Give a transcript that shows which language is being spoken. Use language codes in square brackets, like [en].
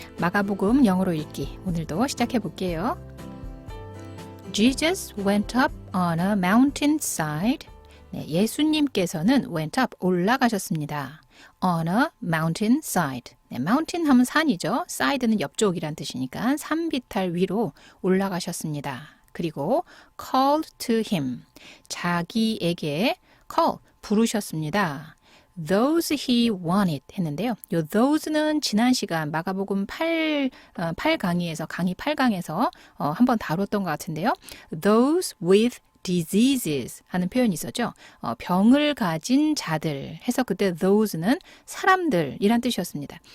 [ko] 마가복음 영어로 읽기 오늘도 시작해 볼게요. [en] Jesus went up on a mountainside. [ko] 네, 예수님께서는 [en] went up [ko] 올라가셨습니다. [en] On a mountainside. [ko] 네, mountain 하면 산이죠. side는 옆쪽이란 뜻이니까 산비탈 위로 올라가셨습니다. 그리고 [en] called to him. [ko] 자기에게 call 부르셨습니다. [en] Those he wanted [ko] 했는데요. 요 those는 지난 시간 마가복음 8강의에서 강의 8강에서 한번 다뤘던 것 같은데요. [en] Those with diseases [ko] 하는 표현이 있었죠. 병을 가진 자들 해서 그때 those는 사람들이란 뜻이었습니다.